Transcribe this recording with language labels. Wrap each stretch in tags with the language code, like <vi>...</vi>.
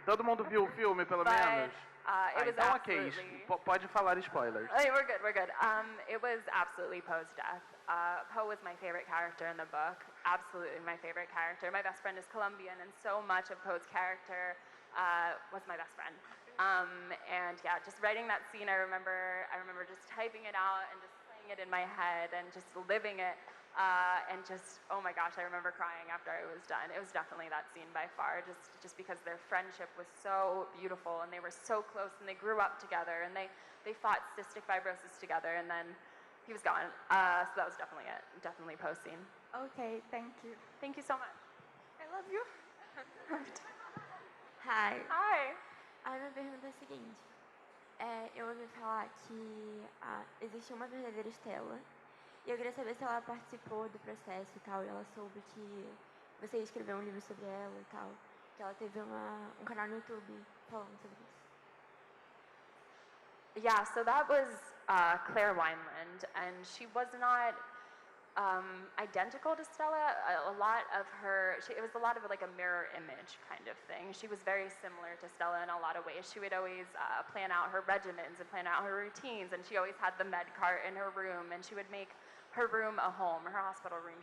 <pt>Todo mundo viu o filme, pelo menos?</pt> <en>It was</en> <pt>Então, ok,</pt> <en>absolutely...</en> <pt>pode falar spoilers.</pt> <en>Hey, we're good. It was absolutely Poe's death. Poe was my favorite character in the book. Absolutely my favorite character. My best friend is Colombian, and so much of Poe's character was my best friend. And yeah, just writing that scene, I remember just typing it out and just playing it in my head and just living it. And just, oh my gosh, I remember crying after I was done. It was definitely that scene by far, just because their friendship was so beautiful and they were so close and they grew up together and they fought cystic fibrosis together, and then he was gone. So that was definitely it. Definitely Poe's scene. Okay, thank you. Thank you so much. I love you. Hi. Hi.</en> <pt>A minha pergunta é a seguinte. Eu ouvi falar que existe uma verdadeira Estela. E eu queria saber se ela participou do processo e tal, e ela soube que você ia escrever um livro sobre ela e tal. Que ela teve um canal no YouTube falando sobre isso.</pt> <en>Yeah, so that was Claire Wineland, and she was not identical to Stella. It was a lot of like a mirror image kind of thing. She was very similar to Stella in a lot of ways. She would always plan out her regimens and plan out her routines, and she always had the med cart in her room, and she would make her room a home, her hospital room.</en>